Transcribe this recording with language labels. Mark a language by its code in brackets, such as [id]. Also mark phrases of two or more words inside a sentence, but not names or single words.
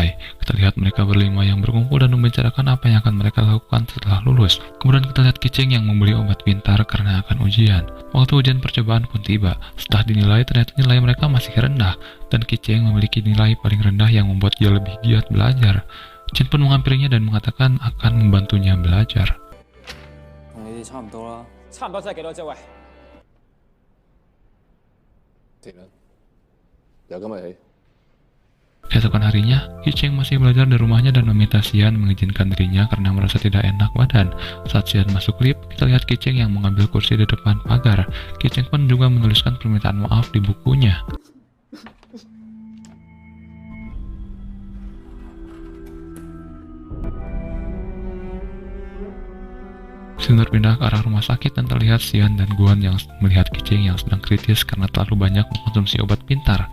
[id] Kita lihat mereka berlima yang berkumpul dan membicarakan apa yang akan mereka lakukan setelah lulus. Kemudian kita lihat Kiceng yang membeli obat pintar karena akan ujian. Waktu ujian percobaan pun tiba. Setelah dinilai, ternyata nilai mereka masih rendah. Dan Kiceng memiliki nilai paling rendah yang membuat dia lebih giat belajar. Chen pun menghampirinya dan mengatakan akan membantunya belajar. [yue] 差唔多啦，差唔多真係幾多啫？喂，停啦，由今日起。 [id] Keesokan harinya, Kiceng masih belajar di rumahnya dan meminta Xian mengizinkan dirinya karena merasa tidak enak badan. Saat Xian masuk lift, kita lihat Kiceng yang mengambil kursi di depan pagar. Kiceng pun juga menuliskan permintaan maaf di bukunya. Xian berpindah ke arah rumah sakit dan terlihat Xian dan Guan yang melihat Kiceng yang sedang kritis karena terlalu banyak mengkonsumsi obat pintar.